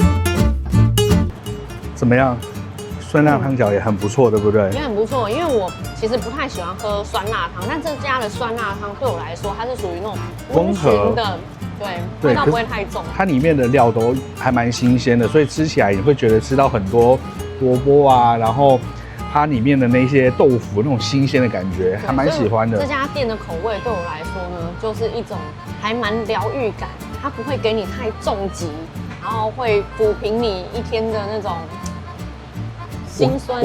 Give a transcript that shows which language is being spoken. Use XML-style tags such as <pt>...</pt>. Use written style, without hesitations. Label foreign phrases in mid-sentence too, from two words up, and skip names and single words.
<zh>怎麼樣？酸辣湯餃也很不錯，對不對？也很不錯，因為我其實不太喜歡喝酸辣湯，但這家的酸辣湯對我來說，它是屬於那種溫和的，对，味道不会太重。它裡面的料都還蠻新鮮的，所以吃起来你會覺得吃到很多蘿蔔啊，然後它裡面的那些豆腐那種新鮮的感覺，還蠻喜歡的。這家店的口味對我來說呢，就是一種還蠻療癒感，它不會給你太重擊，然後會撫平你一天的那種心酸。</zh>